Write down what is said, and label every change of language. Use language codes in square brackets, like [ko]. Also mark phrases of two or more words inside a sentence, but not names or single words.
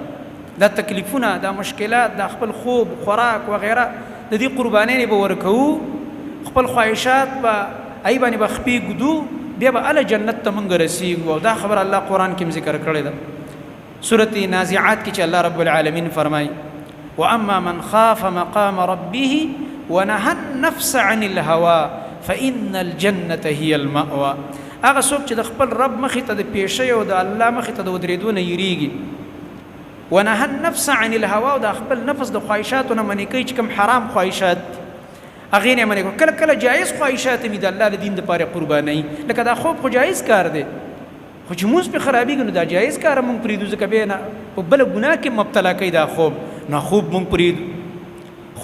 [ps] دا تکلیفونه، دا مشکلات، دا خپل خوب خوراک وغیره د دې قربانۍ به ورکوو، خپل خواهشات به ای باندې به خپې ږدو، بیا به هله جنت ته موږ رسیږو. او دا خبره الله قرآن کې هم ذکر کړې ده، سورة نازعات کې چې الله رب العالمین فرمایي [ar] واما من خاف مقام ربه ونهى النفس عن الهوى فإن الجنة هي المأوى. [ps] هغه څوک چې د خپل رب مخې ته د پیشۍ او د الله مخې ته د ودرېدو نه یریږي، [ar] ونهى النفس عن الهوى، [ps] او د خپل نفس د خواهشاتو نه منې کوي چې کوم حرام خواهشات هغې نه منې کوي. کله کله جایز خواهشات مې د الله د دین دپاره قربانوي، لکه دا خوب خو جایز کار دی، خو چې مونځ پرې خرابېږي نو دا جایز کار مونږ پرېږدو، ځکه بیا نه په بله ګناه کې مبتلا کوي دا خوب، نه خوب مونږ پرېږدو.